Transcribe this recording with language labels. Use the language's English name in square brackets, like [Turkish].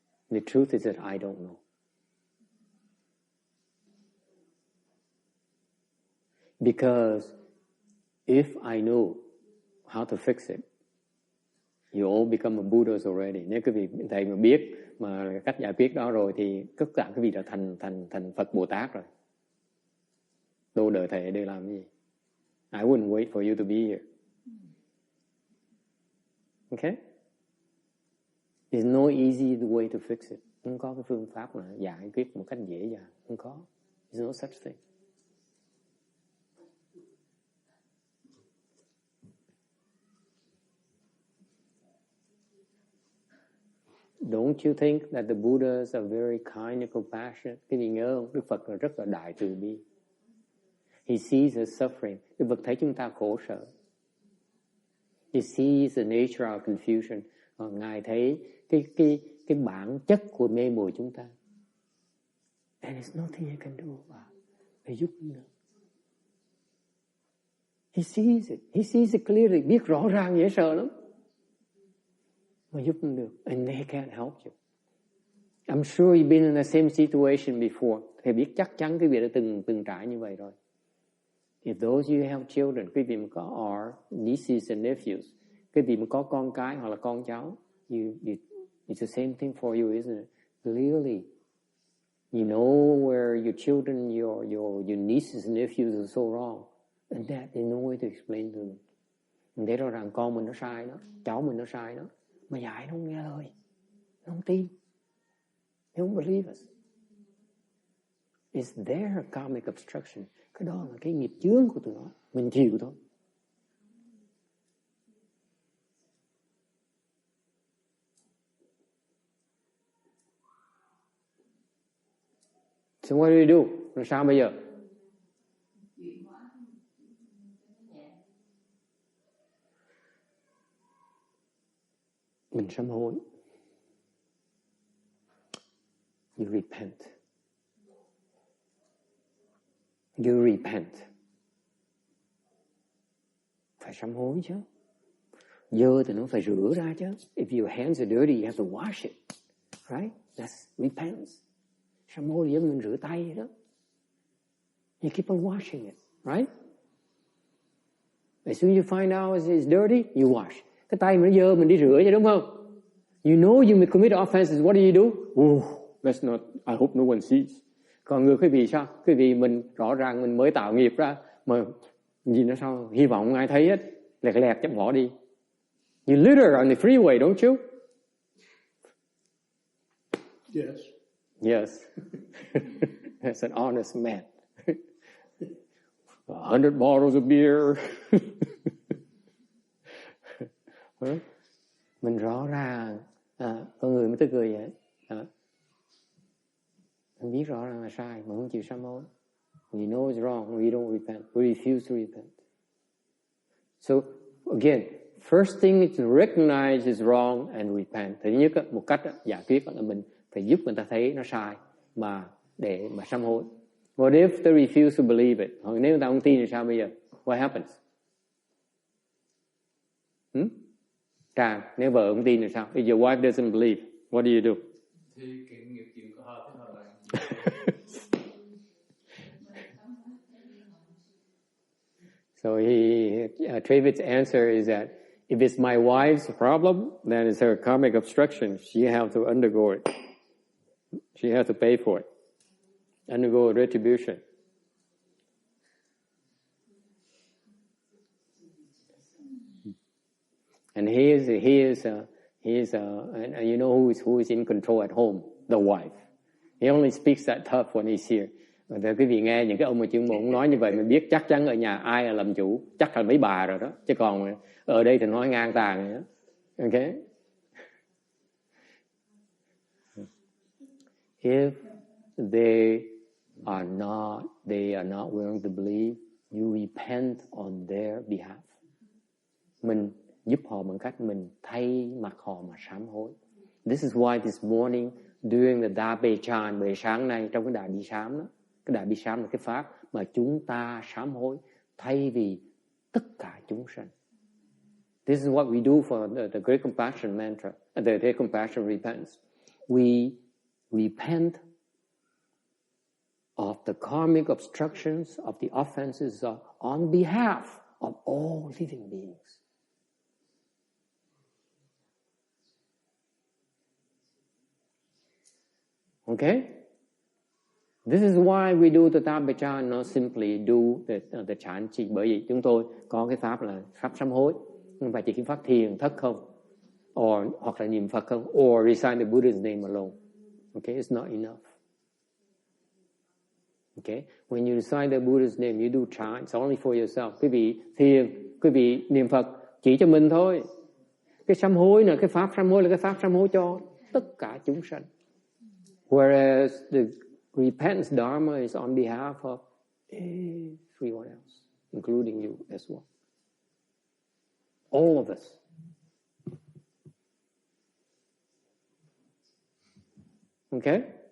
[English] The truth is that I don't know. Because if I know how to fix it, you all become a Buddhas already. [Vietnamese] Nếu quý vị thầy mà biết mà cách giải quyết đó rồi thì tất cả quý vị đã thành Phật Bồ Tát rồi. Đâu đợi thầy để làm gì? [English] I wouldn't wait for you to be here. Okay? There's no easy way to fix it. [Vietnamese] Không có cái phương pháp mà giải quyết một cách dễ dàng. Không có. [English] There's no such thing. Don't you think that the Buddhas are very kind and compassionate? [Vietnamese] Cái gì nhớ không? Đức Phật là rất là đại từ bi. [English] He sees us suffering. [Vietnamese] Đức Phật thấy chúng ta khổ sở. [English] He sees the nature of confusion. [Vietnamese] Ngài thấy cái bản chất của mê muội chúng ta. [English] And there's nothing you can do about it. [Vietnamese] Để giúp nữa. [English] He sees it. He sees it clearly. [Vietnamese] Biết rõ ràng dễ sợ lắm. Mà giúp không được. [English] And they can't help you. I'm sure you've been in the same situation before. [Vietnamese] Thầy biết chắc chắn cái việc đã từng trải như vậy rồi. [English] If those you have children, [Vietnamese] quý vị mà có [English] or nieces and nephews, [Vietnamese] quý vị mà có con cái hoặc là con cháu, [English] it's the same thing for you, isn't it? Clearly, you know where your children, your nieces and nephews are so wrong, and that there's no way to explain to them. [Vietnamese] Mình thấy rõ ràng con mình nó sai đó, cháu mình nó sai đó, mà dạy nó không nghe lời, nó không tin, [English] they don't believe us. It's their karmic obstruction. [Vietnamese] Cái đó là cái nghiệp chướng của tụi nó, mình chịu thôi. [English] So what do we do? [Vietnamese] Làm sao bây giờ? Mình sám hối. [English] You repent. You repent. [Vietnamese] Phải sám hối chứ. Dơ thì nó phải rửa ra chứ. [English] If your hands are dirty, you have to wash it. Right? That's repentance. [Vietnamese] Sám hối giống mình rửa tay vậy đó. [English] You keep on washing it. Right? As soon as you find out it's dirty, you wash. [Vietnamese] Cái tay mình nó dơ, mình đi rửa chứ đúng không? [English] You know you may commit offenses, what do you do? Oh, let's not, I hope no one sees. [Vietnamese] Còn người quý vị sao? Quý vị mình rõ ràng mình mới tạo nghiệp ra, mà gì nó sao? Hy vọng không ai thấy hết, lẹt lẹt chắc bỏ đi. [English] You litter on the freeway, don't you? Yes. Yes. That's an honest man. 100 bottles of beer. [Vietnamese] Mình rõ ràng con người mới tức cười vậy. Mình biết rõ ràng là sai mà không chịu sám hối. [English] We know it's wrong, we don't repent, we refuse to repent. So again, first thing is to recognize it's wrong and repent. [Vietnamese] Thứ nhất, một cách giải quyết là mình phải giúp người ta thấy nó sai mà để mà sám hối. [English] What if they refuse to believe it? [Vietnamese] Hoặc nếu người ta không tin thì sao bây giờ? [English] What happens? [Vietnamese] Tràng, nếu vợ không tin thì sao? [English] If your wife doesn't believe, what do you do? [Vietnamese] Thì cái nghiệp chuyện của họ thế nào lại? [English] So Travis' answer is that if it's my wife's problem, then it's her karmic obstruction. She has to undergo it. She has to pay for it. Undergo retribution. And he is, and you know who is in control at home? The wife. He only speaks that tough when he's here. [Vietnamese] Và quý vị nghe những cái ông mà chuyên môn nói như vậy mình biết chắc chắn ở nhà ai là làm chủ, chắc là mấy bà rồi đó. Chứ còn ở đây thì nói ngang tàn rồi đó. [English] Okay? If they are not willing to believe, you repent on their behalf. [Vietnamese] Mình giúp họ bằng cách mình thay mặt họ mà sám hối. [English] This is why this morning during the Dabe Chan, [Vietnamese] buổi sáng nay trong cái đại bi sám đó, cái đại bi sám là cái pháp mà chúng ta sám hối thay vì tất cả chúng sanh. [English] This is what we do for the Great Compassion mantra, the Great Compassion repentance. We repent of the karmic obstructions of the offenses on behalf of all living beings. Okay? This is why we do the Tabecha, not simply do the chanting. [Vietnamese] Bởi vì chúng tôi có cái pháp là pháp sám hối, không phải chỉ cái pháp thiền thất không, hoặc là niệm Phật không, [English] or recite the Buddha's name alone. Okay, it's not enough. Okay, when you recite the Buddha's name, you do chant, it's only for yourself. [Vietnamese] Quý vị thiền, quý vị niệm Phật chỉ cho mình thôi. Cái sám hối là cái pháp sám hối là cái pháp sám hối cho tất cả chúng sanh. [English] Whereas the repentance dharma is on behalf of everyone else, including you as well. All of us. Okay?